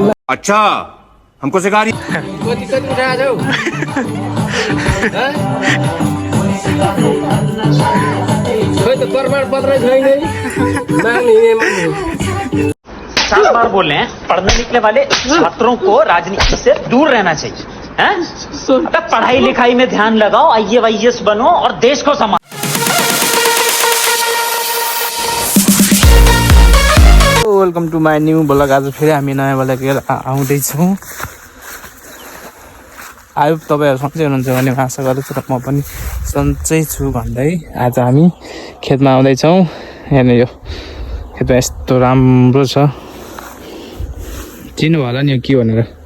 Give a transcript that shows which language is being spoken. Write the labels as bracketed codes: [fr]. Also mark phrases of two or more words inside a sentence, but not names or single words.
[hi] अच्छा हमको सिखा रही [ne] कति कति उठाएको छौ खोइ त प्रमाण पत्र छैन माग्ने [hi] 7 बार बोल रहे हैं पढ़ने निकले वाले छात्रों को राजनीति से दूर रहना चाहिए हैं? अबे पढ़ाई लिखाई में ध्यान लगाओ IAS बनो और देश को संभालो। [en] welcome to my new blog. [ne] आज फेरि हामी नयाँ ब्लग लिएर आउँदैछौँ। आयो तपाईँहरू सन्चै हुनुहुन्छ भन्ने आशा गर्दछु र म पनि सन्चै छु भन्दै आज हामी खेतमा आउँदैछौँ। हेर्नु यो खेतमा यस्तो राम्रो छ, चिन्नु होला नि यो के भनेर।